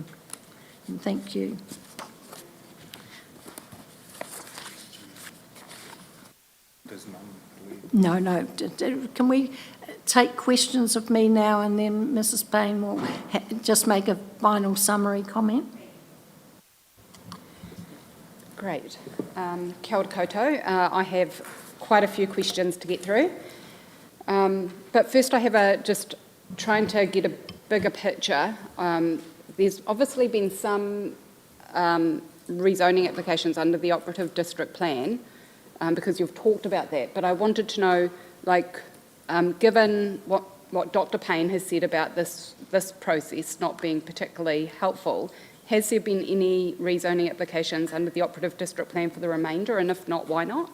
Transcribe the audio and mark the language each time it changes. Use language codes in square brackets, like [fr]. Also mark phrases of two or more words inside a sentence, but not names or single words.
[en] And thank you. No. Can we take questions of me now, and then Mrs Payne will just make a final summary comment? Great. [mi] Kia ora koutou. [en] I have quite a few questions to get through. But first I have just trying to get a bigger picture. There's obviously been some rezoning applications under the Operative District Plan, because you've talked about that, but I wanted to know, given what Dr Payne has said about this process not being particularly helpful, has there been any rezoning applications under the Operative District Plan for the remainder, and if not, why not?